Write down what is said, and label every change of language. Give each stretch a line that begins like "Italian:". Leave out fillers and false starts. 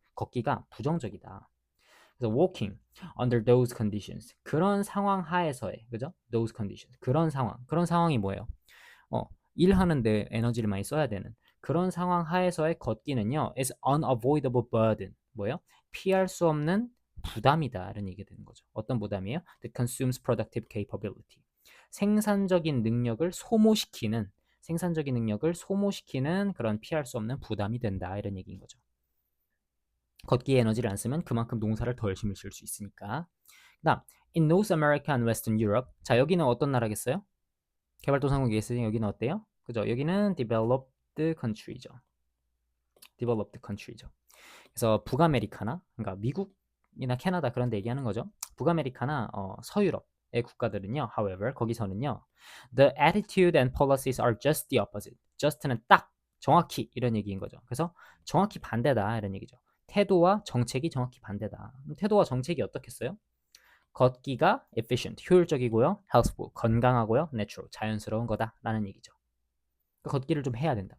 Korean: 걷기가 부정적이다. 그래서
English: walking under those conditions.
Korean: 그런 상황 하에서의, 그죠?
English: those conditions.
Korean: 그런 상황이 뭐예요? 어, 일하는데 에너지를 많이 써야 되는 그런 상황 하에서의 걷기는요,
English: is unavoidable burden.
Korean: 뭐예요? 피할 수 없는 부담이다. 라는 얘기가 되는 거죠. 어떤 부담이에요?
English: That consumes productive capability.
Korean: 생산적인 능력을 소모시키는 그런 피할 수 없는 부담이 된다. 이런 얘기인 거죠. 걷기에 에너지를 안 쓰면 그만큼 농사를 더 열심히 지을 수 있으니까. 그다음
English: in North America and Western Europe.
Korean: 자, 여기는 어떤 나라겠어요? 개발도상국에 있으니 여기는 어때요? 그죠? 여기는 developed country죠. developed country죠. 그래서 북아메리카나, 그러니까 미국이나 캐나다 그런 데 얘기하는 거죠. 북아메리카나 서유럽의 국가들은요,
English: however,
Korean: 거기서는요,
English: the attitude and policies are just the opposite.
Korean: just는 딱, 정확히 이런 얘기인 거죠. 그래서 정확히 반대다 이런 얘기죠. 태도와 정책이 정확히 반대다. 태도와 정책이 어떻겠어요? 걷기가 efficient, 효율적이고요. healthful, 건강하고요. natural, 자연스러운 거다라는 얘기죠. 그러니까 걷기를 좀 해야 된다.